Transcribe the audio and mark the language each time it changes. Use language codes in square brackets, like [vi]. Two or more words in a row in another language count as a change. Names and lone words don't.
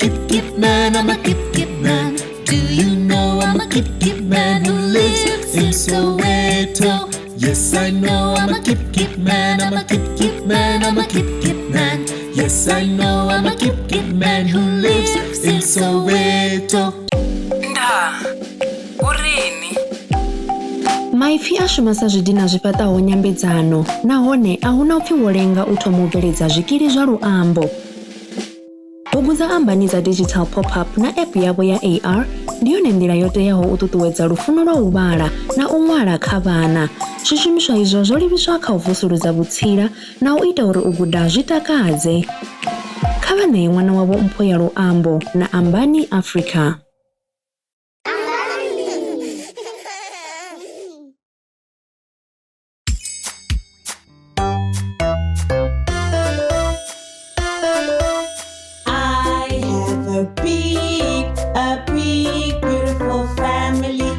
[en] kip man, I'm a kip man. Do you know I'm a kip man who lives in Soweto? Yes, I know I'm a kip man, I'm a kip man, I'm a kip man. Yes, I know I'm a kip man who lives in Soweto. [ve] Urini maipfi a shumisa zwidina zwi fhaṱaho nyambedzano nahone a hu na upfi wo lenga u thoma u bveledza zwikili zwa luambo. Bugu dza Ambani dza [en] digital pop-up [ve] na app yavho ya AR ndi yone nḓila yo teaho u ṱuṱuwedza lufuno lwa u vhala na u ṅwala kha vhana. Zwishumiswa izwo zwo livhiswa kha u vusuludza vhutsila na u ita uri u guda zwi takadze. Kha vha ṋee ṅwana wavho mpho ya luambo na Ambani Africa. [en] A big, beautiful family.